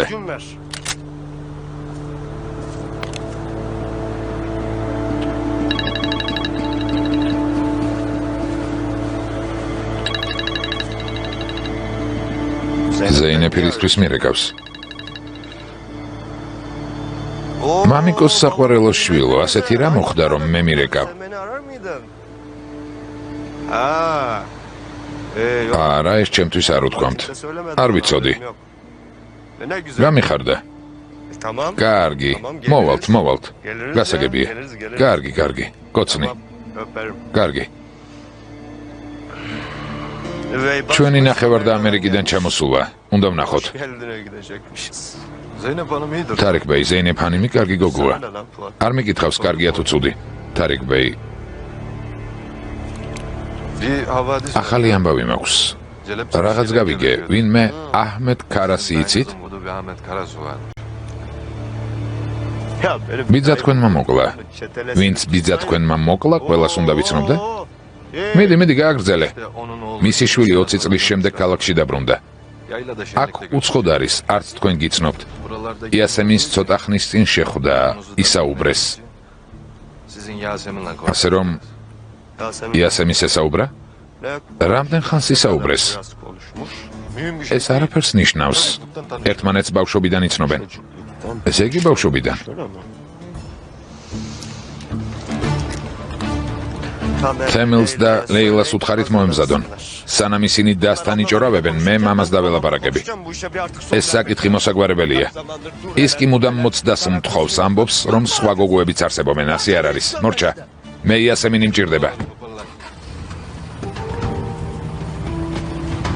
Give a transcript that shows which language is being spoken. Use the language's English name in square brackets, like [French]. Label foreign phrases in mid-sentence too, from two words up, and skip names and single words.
[Turkish] gün ver. [Georgian] ზეინეფირისთვის მირეკავს. მამიკოს საყვარელო შვილო, ასეთი რა მოხდა რომ მე მირეკავ? [Turkish] Sen beni arar mıydın? Ha. Yok. [Georgian] არა, ეს ჩემთვის არ უთქვამთ. [Turkish] Kimse söylemedi. [Georgian] არ ვიცოდი. [Turkish] Yok. Ne güzel. [Georgian] გამიხარდა. [Turkish] Tamam. [Georgian] კარგი, [Turkish] Tamam, geliriz. [Georgian] მოვალთ, მოვალთ. [Turkish] Geliriz, [Georgian] გასაგებია. [Turkish] geliriz. [Georgian] კარგი, კარგი. კოცნი. [Turkish] Tamam. Öperim. [Georgian] კარგი. [Turkish] Ve [Georgian] ჩვენი ნახევარ და ამერიკიდან ჩამოსულა. უნდა ვნახოთ. [Turkish] Geldine gidecekmişiz. Zeynep Hanım iyidir. [Georgian] თარიქ ბეი, ზეინეფ ჰანიმი კარგი გოგოა. [Turkish] Sen de lan Fuat. [Georgian] არ მიკითხავს კარგია თუ ცუდი. თარიქ ბეი, [Turkish] Bir havadis. [Georgian] ახალი ამბავი მაქვს. [Turkish] Celepçi [Georgian] რაღაც [Turkish] şeyler [Georgian] გავიგე, [Turkish] geliyor. [Georgian] ვინმე აჰმედ კარასი იცით? [Turkish] Bu da bir Ahmet Karasu var. Ya benim [Georgian] ბიძა თქვენმა მოკლა. [Turkish] Çeteles- [Georgian] ვინც ბიძა თქვენმა მოკლა, ყველას უნდა ვიცნობდე? Oo, მიდი, მიდი, გააგრძელე. [Turkish] işte onun oğlu. [Georgian] მისი შვილი 20 წლის შემდეგ ქალაქში დაბრუნდა. [Turkish] Yaylada [Georgian] აქ [Turkish] şenlikte [Georgian] უცხოდ არის, არც თქვენ გიცნობთ. [Turkish] buralarda [Georgian] იასემინს ცოტა ხნის წინ შეხვდა, ისაუბრეს. [Turkish] sizin Yasemin'le [Georgian] ასე რომ [Turkish] Yasemin [Georgian] იასემის ესაუბრა? [Turkish] ne [Georgian] რამდენ ხანს ისაუბრეს? [Turkish] biraz konuşmuş. Mühim bir [Georgian] ეს არაფერს ნიშნავს. ერთმანეთს ბავშვობიდან იცნობენ. ესე იგი ბავშვობიდან. თემილს და ლეილას უთხარით მოემზადონ. სანამ ისინი დასთან იჭორავებენ, მე მამას დაველაპარაკები. [Turkish] Bu işe bir artık [Georgian] ეს საკითხი მოსაგვარებელია. ის კი მუდამ მოცდას მთხოვს, ამბობს, რომ სხვა გოგოებიც არსებობენ, ასე არ არის. მორჩა, მე იასემინი მჭირდება.